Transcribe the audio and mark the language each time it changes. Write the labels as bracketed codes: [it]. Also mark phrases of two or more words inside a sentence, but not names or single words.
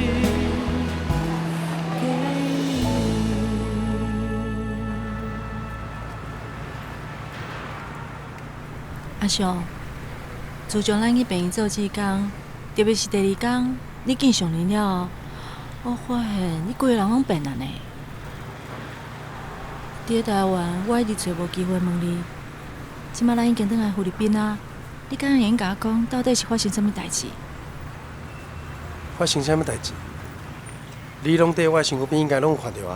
[nan] 阿尚，自从咱去病院做志工，特别是第二天，你见上人了，我发现你规个人拢变了呢。伫咧台湾，我一直找无机会问你，即摆咱已经转来菲律宾啊，你敢会用甲我讲，到底是发生什么代志？发生什么代志？你拢伫我身躯边，应该拢有看到啊。